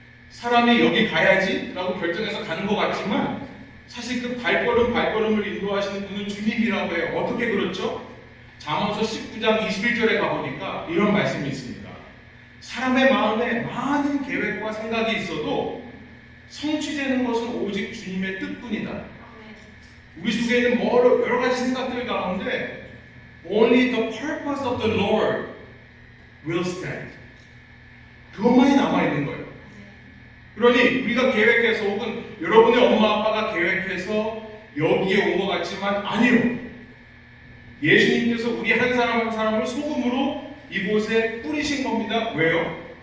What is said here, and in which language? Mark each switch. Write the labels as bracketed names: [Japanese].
[Korean] 사람이 여기 가야지 라고 결정해서 가는 것 같지만 사실 그 발걸음을 인도하시는 분은 주님이라고 해요. 어떻게 그렇죠? 잠언서 19장 21절에 가보니까 이런 말씀이 있습니다. 사람의 마음에 많은 계획과 생각이 있어도 성취되는 것은 오직 주님의 뜻뿐이다. 우리 속에 있는 여러 가지 생각들 가운데 [English] Only the purpose of the Lord will stand. [Korean] 그것만이 남아있는 거예요. 그러니 우리가 계획해서, 혹은 여러분의 엄마 아빠가 계획해서 여기에 온 것 같지만 아니요. 예수님께서 우리 한 사람 한 사람을 소금으로 이곳에 뿌리신 겁니다. 왜요?